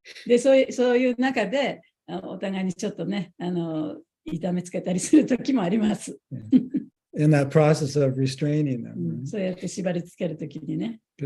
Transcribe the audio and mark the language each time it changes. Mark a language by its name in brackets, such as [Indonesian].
[Japanese] で、そういう中で、お互いにちょっとね、痛めつけたりする時もあります。 [English] In that process of restraining them. [Japanese] そうやって縛り付ける時にね、向